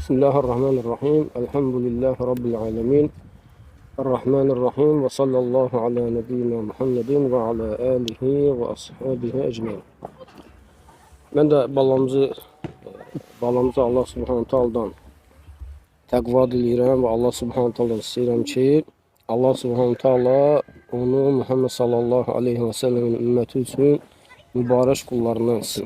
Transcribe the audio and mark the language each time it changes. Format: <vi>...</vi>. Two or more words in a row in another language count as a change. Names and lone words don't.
<ar>بسم الله الرحمن الرحيم. الحمد لله رب العالمين. الرحمن الرحيم. وصلى الله على نبينا محمد وعلى آله وأصحابه أجمعين.</ar> <az>Mən də balamızı</az> <ar>الله سبحانه وتعالى-dan</ar> <az>təqva diləyirəm və</az> <ar>الله سبحانه وتعالى-dan</ar> <az>istəyirəm ki,</az> <ar>الله سبحانه وتعالى</ar> <az>onu Muhammed</az> <ar>صلى الله عليه وسلم-in</ar> <az>ümməti üçün mübarək qullarından etsin.</az>